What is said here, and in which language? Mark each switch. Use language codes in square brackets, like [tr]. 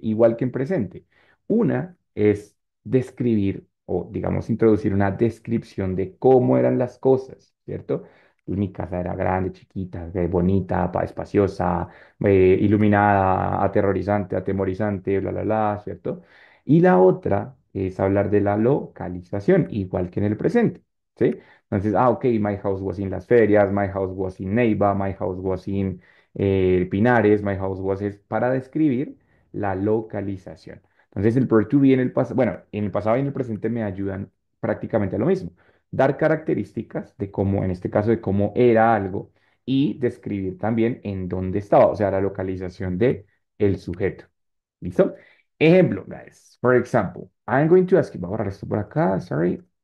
[es] Igual que en presente. Una es describir o, digamos, introducir una descripción de cómo eran las cosas, ¿cierto? Mi casa era grande, chiquita, bonita, espaciosa, iluminada, aterrorizante, atemorizante, bla, bla, bla, ¿cierto? Y la otra es hablar de la localización, igual que en el presente, ¿sí? Entonces, [en] ok, my house was in Las Ferias, my house was in Neiva, my house was in Pinares, my house was [es] es para describir la localización. Entonces, el verb to be en el pasado, bueno, en el pasado y en el presente me ayudan prácticamente a lo mismo. Dar características de cómo, en este caso, de cómo era algo y describir también en dónde estaba, o sea, la localización de el sujeto. ¿Listo? Ejemplo, [en] guys. For example, I'm going to ask you, [es] voy a borrar esto por acá, [en] sorry.